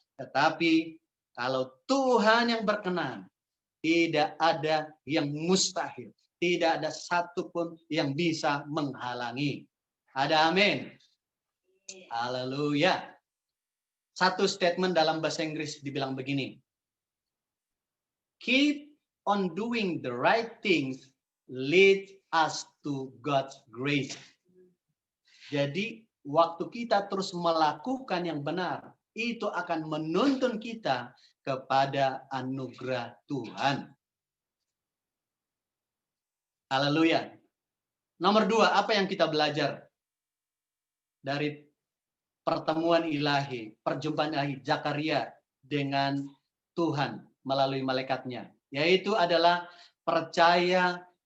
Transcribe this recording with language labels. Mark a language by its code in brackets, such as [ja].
[id] Tetapi kalau Tuhan yang berkenan, tidak ada yang mustahil. Tidak ada satupun yang bisa menghalangi. Ada amin. Haleluya. Satu statement dalam bahasa Inggris dibilang begini. [en] Keep on doing the right things lead us to God's grace. [id] Jadi waktu kita terus melakukan yang benar, itu akan menuntun kita kepada anugerah Tuhan. Haleluya. Nomor 2, apa yang kita belajar dari pertemuan ilahi, perjumpaan ilahi Zakaria dengan Tuhan melalui malaikatnya, yaitu adalah percaya